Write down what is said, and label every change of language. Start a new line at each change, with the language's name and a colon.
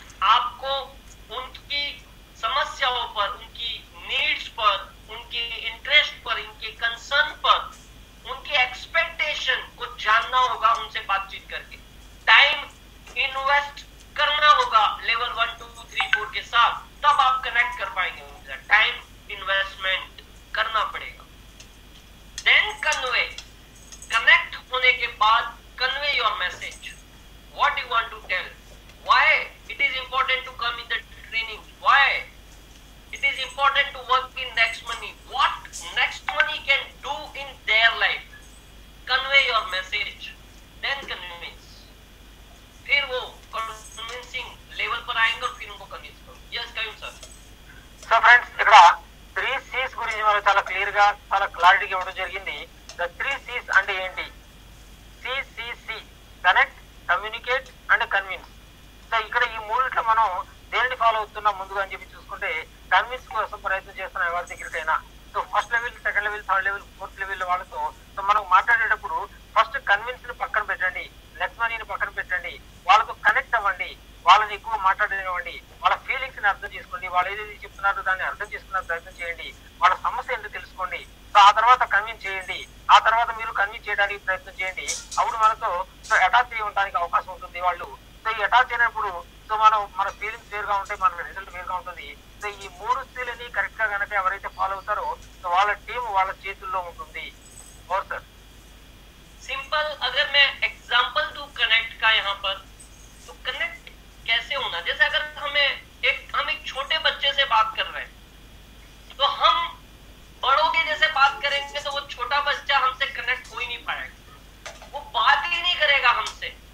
Hindi: आपको उनकी समस्याओं पर, उनकी नीड्स पर, उनके इंटरेस्ट पर, उनके कंसर्न पर, उनके एक्सपेक्टेशन को जानना होगा. उनसे बातचीत करके टाइम इन्वेस्ट करना होगा लेवल 1, 2, 3, 4 के साथ, तब आप कनेक्ट कर पाएंगे उनसे. टाइम इन्वेस्टमेंट करना पड़ेगा.
English: then convey,
Hindi: कनेक्ट होने के बाद
English: convey your message, what you want to tell, why it is important to come in the training, why it is important to work in next money, what next money can do in their life. Convey your message, then convince.
Hindi: फिर वो convincing level पर आएंगे और फिर उनको convince करो.
English: Yes, Kayum sir.
Telugu: So friends ఇక్కడ 3 C's గా చాలా క్లారిటీగా ఇవ్వడం జరిగింది. ద 3 C's అంటే ఏంటి? CCC, connect, communicate and convince. So ఇక్కడ ఈ మూడిట్లో మనం దేనిని ఫాలో అవుతున్నాం ముందుగా అని చెప్పి చూసుకుంటే, కన్విన్స్ కోసం ప్రయత్నం చేస్తున్నాం ఎవరి దగ్గరికైనా. So first level, second level, third level, fourth level వాళ్ళతో సో మనం మాట్లాడేటప్పుడు ఫస్ట్ కన్విన్స్ ని పక్కన పెట్టండి, నెక్స్ట్ మనీని పక్కన పెట్టండి, వాళ్ళతో కనెక్ట్ అవ్వండి, వాళ్ళని ఎక్కువ మాట్లాడనివ్వండి, వాళ్ళ ఫీలింగ్స్ ని అర్థం చేసుకోండి, వాళ్ళు ఏదైతే చెప్తున్నారో దాన్ని అర్థం చేసుకునే ప్రయత్నం చేయండి, వాళ్ళ సమస్య ఏంటో తెలుసుకోండి. సో ఆ తర్వాత కన్విన్స్ చేయండి, ఆ తర్వాత మీరు కన్విన్స్ చేయడానికి ప్రయత్నం చేయండి. అప్పుడు మనతో సో అటాచ్ అయ్యి ఉండడానికి అవకాశం ఉంటుంది వాళ్ళు. సో ఈ అటాచ్ అయినప్పుడు సో మన ఫీలింగ్స్ వేరుగా ఉంటాయి, మన రిజల్ట్ వేరుగా ఉంటుంది. సో ఈ 3 C'లని కరెక్ట్ గా కనుక ఎవరైతే ఫాలో అవుతారో సో వాళ్ళ టీం వాళ్ళ చేతుల్లో ఉంటుంది.
Hindi: और सर सिंपल, अगर मैं एग्जांपल दूं कनेक्ट का यहाँ पर, तो कनेक्ट कैसे होना, जैसे अगर हम एक छोटे बच्चे से बात कर रहे हैं तो हम बड़ों के जैसे बात करेंगे तो वो छोटा बच्चा हमसे कनेक्ट हो ही नहीं पाएगा, वो बात ही नहीं करेगा हमसे.